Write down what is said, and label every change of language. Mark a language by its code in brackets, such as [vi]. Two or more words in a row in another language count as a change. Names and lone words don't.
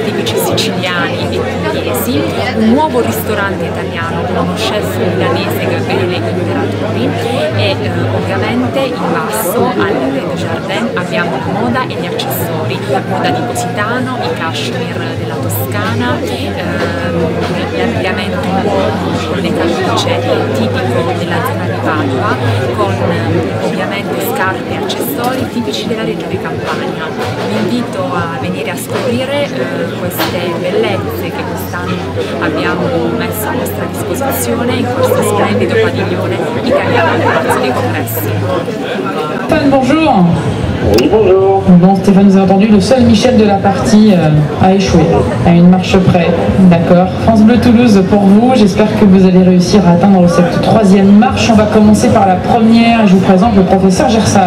[it] tipici siciliani e pugliesi, un nuovo ristorante italiano con uno chef milanese Gabriele Imperatori e ovviamente in basso al Red Jardin abbiamo la moda e gli accessori, moda di Positano, i cashmere della Toscana, l'abbigliamento con le camicie tipico della zona di Padova, con ovviamente scarpe e accessori tipici della regione Campania. Vi invito a venire a scoprire queste bellezze che quest'anno abbiamo messo a vostra disposizione in questo splendido padiglione italiano di Palazzo dei Congressi. [fr] Stéphane, bonjour. Oui, bonjour. Bon, Stéphane, vous avez entendu, le seul Michel de la partie a échoué, à une marche près. D'accord. France Bleu Toulouse pour vous. J'espère que vous allez réussir à atteindre cette 3e marche. On va commencer par la première. Je vous présente le professeur Gersal.